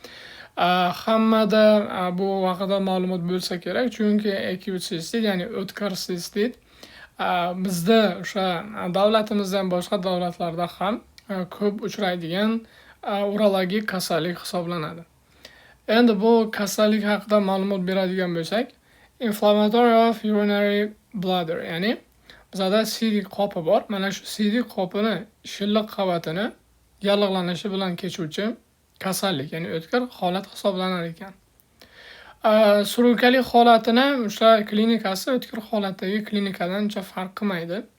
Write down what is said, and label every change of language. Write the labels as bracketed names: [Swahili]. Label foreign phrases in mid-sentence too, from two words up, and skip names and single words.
[Uzbek] Hammada bu haqida ma'lumot bo'lsa kerak, chunki [English] acute cystit, [Uzbek] ya'ni o'tkir sistit bizda o'sha davlatimizdan boshqa davlatlarda ham ko'p uchraydigan urologik kasallik hisoblanadi. Endi bu kasallik haqida ma'lumot beradigan bo'lsak, [English] inflammatory of urinary bladder, [Uzbek] ya'ni bizada siydik qopi bor. Mana shu siydik qopini shilliq qavatini yallig'lanishi bilan kechuvchi kasallik, ya'ni o'tkir holat hisoblanar ekan. Surunkali holatini o'sha klinikasi o'tkir holatdagi klinikadan uncha farq qilmaydi.